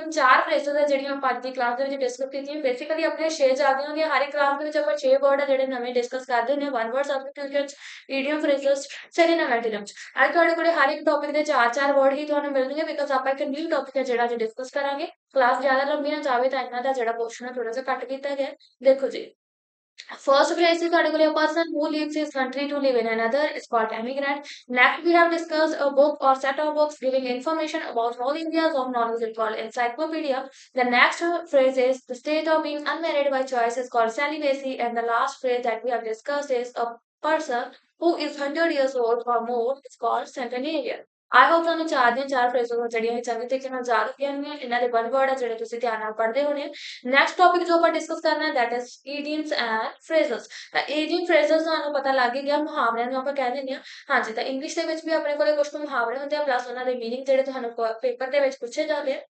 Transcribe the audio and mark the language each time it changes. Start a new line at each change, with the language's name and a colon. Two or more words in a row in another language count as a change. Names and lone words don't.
Punjabi: ਹੁਣ 4 ਫਰੇਜ਼ਸ ਹੈ ਜਿਹੜੀਆਂ ਆਪਾਂ ਅੱਜ ਦੀ ਕਲਾਸ ਦੇ ਵਿੱਚ ਡਿਸਕਸ ਕੀਤੀਆਂ। ਬੇਸਿਕਲੀ ਆਪਣੇ 6 ਚੱਲਦੀਆਂ ਹੁੰਦੀਆਂ, ਹਰ ਇੱਕ ਕਲਾਸ ਦੇ ਵਿੱਚ ਆਪਾਂ 6 ਵਰਡ ਆ ਜਿਹੜੇ ਨਵੇਂ ਡਿਸਕਸ ਕਰਦੇ ਹੁੰਦੇ ਹਾਂ।
English: 1 word substitution, idiom, phrases, synonym, antonyms.
Punjabi: ਅੱਜ ਤੁਹਾਡੇ ਕੋਲੇ ਹਰ ਇੱਕ ਟੌਪਿਕ ਦੇ 4-4 ਵਰਡ ਹੀ ਤੁਹਾਨੂੰ ਮਿਲਣਗੇ ਬਿਕੋਜ਼ ਆਪਾਂ ਇੱਕ
English: new topic
Punjabi: ਹੈ ਜਿਹੜਾ ਅੱਜ ਡਿਸਕਸ ਕਰਾਂਗੇ। ਕਲਾਸ ਜ਼ਿਆਦਾ ਲੰਬੀ ਨਾ ਜਾਵੇ ਤਾਂ ਇਹਨਾਂ ਦਾ ਜਿਹੜਾ ਪੋਰਸ਼ਨ ਹੈ ਥੋੜਾ ਜਿਹਾ ਘੱਟ ਕੀਤਾ ਗਿਆ। ਦੇਖੋ ਜੀ
English: first phrase is
Punjabi: ਤੁਹਾਡੇ ਕੋਲੇ
English: a person who leaves his country to live in another is called immigrant. Next we have discussed a book or set of books giving information about all areas of knowledge is called encyclopedia. The next phrase is the state of being unmarried by choice is called celibacy. And the last phrase that we have discussed is a person who is 100 years old or more is called centenarian. I hope
Punjabi: ਤੁਹਾਨੂੰ ਚਾਰ ਦੀਆਂ ਚਾਰ ਫਰੇਜ਼ਾਂ ਜਿਹੜੀਆਂ ਇਹ ਚੰਗੇ ਤਰੀਕੇ ਨਾਲ ਯਾਦ ਹੋਈਆਂ ਹੋਣਗੀਆਂ। ਇਹਨਾਂ ਦੇ
English: one word
Punjabi: ਆ ਜਿਹੜੇ ਤੁਸੀਂ ਧਿਆਨ ਨਾਲ ਪੜ੍ਹਦੇ ਹੋਣੇ ਆ।
English: next topic
Punjabi: ਜੋ ਆਪਾਂ ਡਿਸਕਸ ਕਰਨਾ ਹੈ
English: that is idioms and phrases.
Punjabi: ਤਾਂ
English: idiom phrases
Punjabi: ਤੁਹਾਨੂੰ ਪਤਾ ਲੱਗ ਹੀ ਗਿਆ, ਮੁਹਾਵਰਿਆਂ ਨੂੰ ਆਪਾਂ ਕਹਿ ਦਿੰਦੇ ਹਾਂ। ਹਾਂਜੀ ਤਾਂ ਇੰਗਲਿਸ਼ ਦੇ ਵਿੱਚ ਵੀ ਆਪਣੇ ਕੋਲੇ ਕੁਝ ਮੁਹਾਵਰੇ ਹੁੰਦੇ ਆ ਪਲੱਸ ਉਹਨਾਂ ਦੇ ਮੀਨਿੰਗ ਜਿਹੜੇ ਤੁਹਾਨੂੰ ਪੇਪਰ ਦੇ ਵਿੱਚ ਪੁੱਛੇ ਜਾਂਦੇ ਆ।